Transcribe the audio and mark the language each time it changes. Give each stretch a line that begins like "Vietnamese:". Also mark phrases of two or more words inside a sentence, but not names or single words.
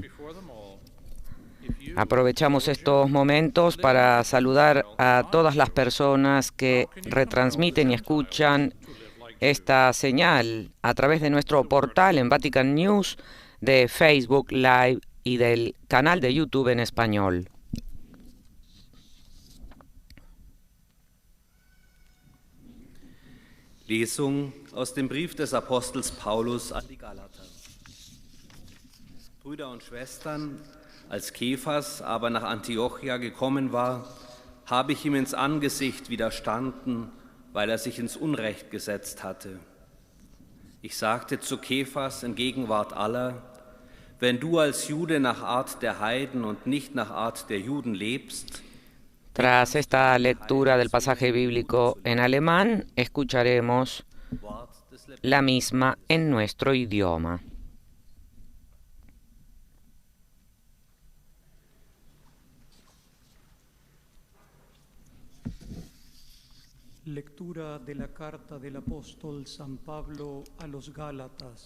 Spanish: Aprovechamos estos momentos para saludar a todas las personas que retransmiten y escuchan esta señal a través de nuestro portal en Vatican News, de Facebook Live y del canal de YouTube en español.
German: Lesung aus dem Brief des Apostels Paulus an die Galater. Brüder und Schwestern, als Kephas aber nach Antiochia gekommen war, habe ich ihm ins Angesicht widerstanden, weil er sich ins Unrecht gesetzt hatte. Ich sagte zu Kephas in Gegenwart aller: Wenn du als Jude nach Art der Heiden und nicht nach Art der Juden lebst.
Spanish: Tras esta lectura del pasaje bíblico en alemán, escucharemos la misma en nuestro idioma. Lectura de la carta del apóstol San Pablo a los Gálatas.